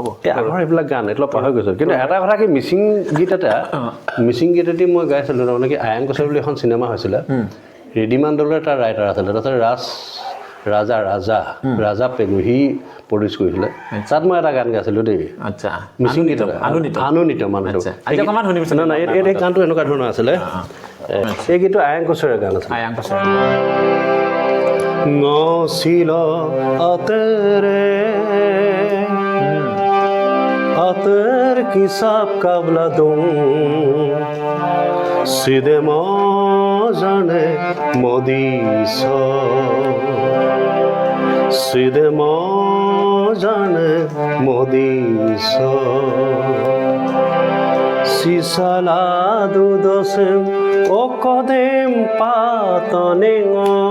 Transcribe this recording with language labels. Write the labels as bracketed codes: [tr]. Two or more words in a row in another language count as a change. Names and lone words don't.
[as] আগৰ এইবিলাক গান এইটো পাহৰি গৈছোঁ কিন্তু এটা কথা কি মিচিং গীত এটি মই গাইছিলোঁ তাৰমানে কি আয়াং কছাৰী বুলি এখন চিনেমা হৈছিলে ৰিদিমান দলৰ এটা ৰাইটাৰ আছিলে তাৰপিছত ৰাজা পেগু সি প্ৰডিউচ কৰিছিলে তাত মই এটা গান গাইছিলোঁ দেই আচ্ছা মিচিং গীত আনুনিত মানুহটো নাই এই গানটো এনেকুৱা ধৰণৰ আছিলে এই গীতটো আয়াং কছাৰীৰ গান আছিলে [mrg] ngosilo atere ater kisab kabla dum side mojane modiso side mojane modiso sisala dudosem okodem patonengo